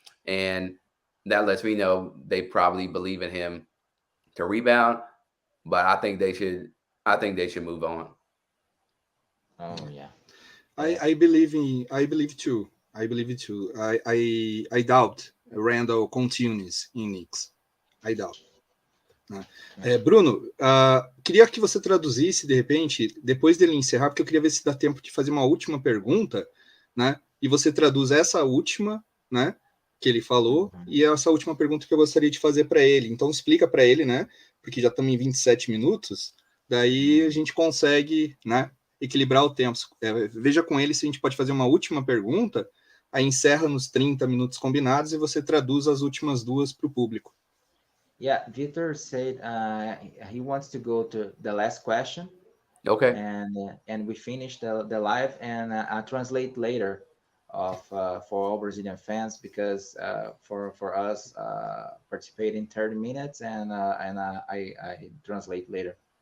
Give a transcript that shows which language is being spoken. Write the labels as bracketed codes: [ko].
[en] And that lets me know they probably believe in him to rebound. But I think they should move on. Oh yeah. I believe it too. I doubt Randle continues in Knicks. I doubt. [pt] Bruno, queria que você traduzisse, de repente, depois dele encerrar, porque eu queria ver se dá tempo de fazer uma última pergunta, né? E você traduz essa última, né, que ele falou, e essa última pergunta que eu gostaria de fazer para ele. Então, explica para ele, né? Porque já estamos em 27 minutos, daí a gente consegue, né, equilibrar o tempo. Veja com ele se a gente pode fazer uma última pergunta, aí encerra nos 30 minutos combinados e você traduz as últimas duas para o público. [en] Yeah, Victor said he wants to go to the last question. Okay. And we finish the live, and I'll translate later for all Brazilian fans, because for us participating 30 minutes, and I translate later.